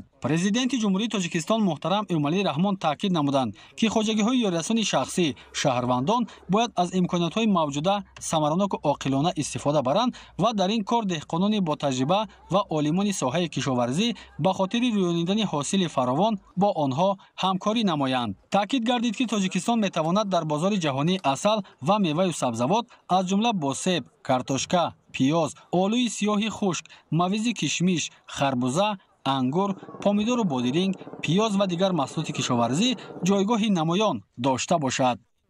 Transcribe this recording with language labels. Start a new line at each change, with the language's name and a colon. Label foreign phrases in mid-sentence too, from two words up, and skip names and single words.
Tajik: президенти ҷумҳурии Тоҷикистон муҳтарам Эмомалӣ Раҳмон таъкид намуданд, ки хоҷагиҳои ёрирасони шахсӣ, шаҳрвандон бояд аз имкониятҳои мавҷуда самараноку оқилона истифода баранд ва дар ин кор деҳқонони ботаҷриба ва олимони соҳаи кишоварзӣ ба хотири рӯёнидани ҳосили фаровон
Persian: با آنها همکاری نمایند. تاکید گردید که تاجیکستان میتواند در بازار جهانی عسل و میوه و سبزیجات از جمله با سیب، کارتوشکا، پیاز، آلوی سیاه خشک، موز کشمش، خربوزه، انگور، پامیدور و بادرنگ، پیاز و دیگر محصولات کشاورزی جایگاهی نمایان داشته باشد.